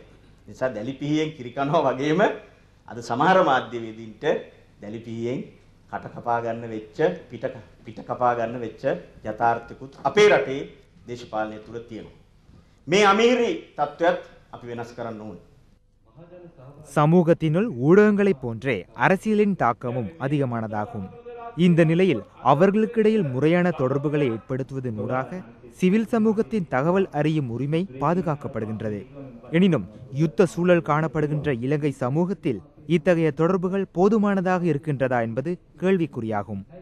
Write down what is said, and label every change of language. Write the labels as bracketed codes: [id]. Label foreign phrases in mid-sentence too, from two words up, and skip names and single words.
[si] නිසා දැලිපිහියෙන් කිරිකනවා වගේම අද සමහර මාධ්‍ය වේදීන්ට දැලිපිහියෙන් කට කපා ගන්න වෙච්ච පිට කපා ගන්න වෙච්ච යථාර්ථිකුත් අපේ රටේ දේශපාලනය තුල තියෙනවා. මේ අමීරි තත්ත්වයක් අපි වෙනස් කරන්න ඕනේ. [ta] சமூகத்தினுள் ஊடகங்களைப் போன்றே அரசியலின் தாக்கமும் அதிகமானதாகும். இந்த நிலையில் அவர்களுக்கிடையில் முறையான தொடர்புகளை ஏற்படுத்துவதன் ஊடாக சிவில் சமூகத்தின் தகவல் அறியும் உரிமை பாதுகாக்கப்படுகின்றது. எனினும் யுத்த சூழல் காணப்படுகின்ற இலங்கை சமூகத்தில் இத்தகைய தொடர்புகள் போதுமானதாக இருக்கின்றதா என்பது கேள்விக்குறியாகும்.